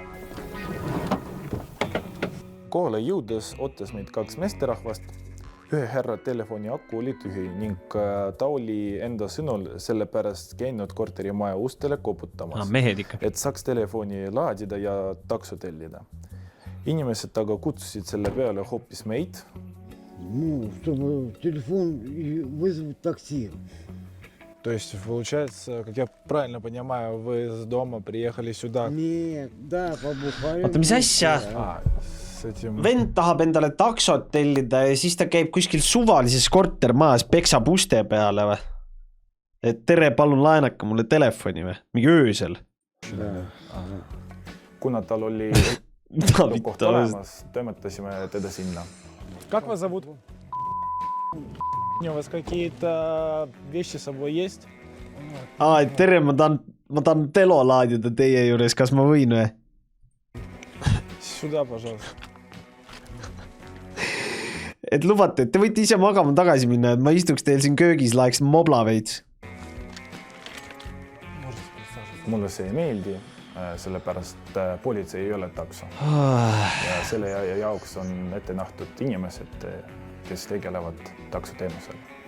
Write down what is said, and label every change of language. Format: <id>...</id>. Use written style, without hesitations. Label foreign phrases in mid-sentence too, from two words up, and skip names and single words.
<et>Kohale jõudes ootas meid 2 meesterahvast ühe härra telefoni aku oli tühi ning ta oli enda sõnul sellepärast käinud korterimaja ustele koputamas, mehed ikka. et saaks telefoni laadida ja takso tellida. Inimesed aga kutsusid selle peale hoopis meid.</et> <ru>Чтобы телефон и вызвать такси. То есть, получается, как я правильно понимаю, вы с дома приехали сюда? Нет, да, побухали.</ru> <et>Oota, mis asja?</et> <ru>С этим...</ru> <et>Vend tahab endale taksot tellida ja siis ta käib kuskil suvalises kortermajas, peksab uste peale või? Et tere, palun laenaka mulle telefoni või? Mingi öösel. Kuna tal oli koht olemas, toimetasime teda sinna.</et> <ru>Как вас зовут? У вас какие-то вещи с собой есть?</ru> <et>Et tere, ma tahan telo laadida teie juures, kas ma võin või?</et> <ru>Сюда, пожалуйста.</ru> <et>Et lubate, et te võite ise magama tagasi minna, et ma istuks teil siin köögis, laeks mobla veits. Mulle see ei meeldi, sellepärast politsei ei ole takso. Ja selle jaoks on ette nähtud inimesed, kes tegelevad taksoteenusel.</et>